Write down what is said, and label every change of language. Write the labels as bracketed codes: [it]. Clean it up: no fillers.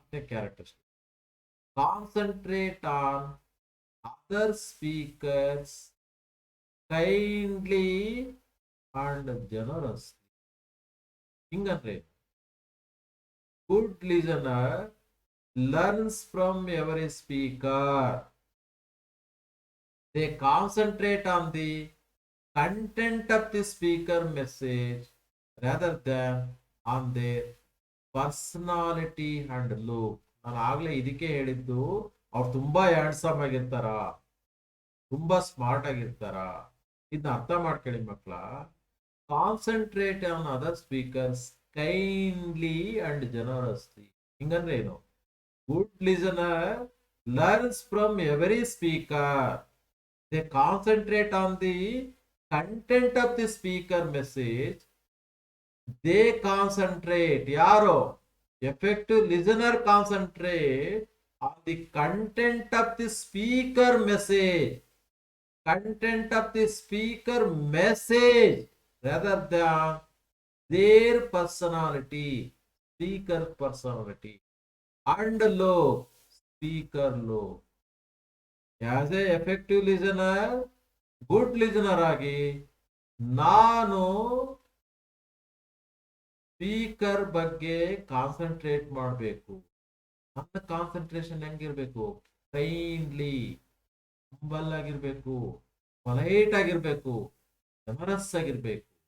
[en] Characteristic, concentrate on other speakers kindly and generous. [kn] ಹಿಂಗಂದ್ರೆ [en] Good listener learns from every speaker. They concentrate on the content of the speaker message rather than on their personality and look. [kn] ನಾನು ಆಗ್ಲೇ ಇದಕ್ಕೆ ಹೇಳಿದ್ದು, ಅವ್ರು ತುಂಬಾ handsome ಆಗಿರ್ತಾರ, ತುಂಬಾ smart ಆಗಿರ್ತಾರ. ಇದನ್ನ ಅರ್ಥ ಮಾಡ್ಕೊಳ್ಳಿ ಮಕ್ಕಳ. [en] Concentrate on other speakers kindly and generously. [kn] ಹಿಂಗಂದ್ರೆ ಏನು? [en] Good listener learns from every speaker. They concentrate on the content of the speaker message. They concentrate, [kn] yaro [en] effective listener concentrate on the content of the speaker message, content of the speaker message rather than their personality, speaker personality and low, speaker low. As a effective listener, good listener [kn] ಆಗಿ ನಾನು speaker ಬಗ್ಗೆ concentrate ಮಾಡಬೇಕು. ನನ್ನ concentration ಹೆಂಗಿರ್ಬೇಕು? Kindly, humble ಆಗಿರ್ಬೇಕು, polite ಆಗಿರ್ಬೇಕು, generous ಆಗಿರ್ಬೇಕು.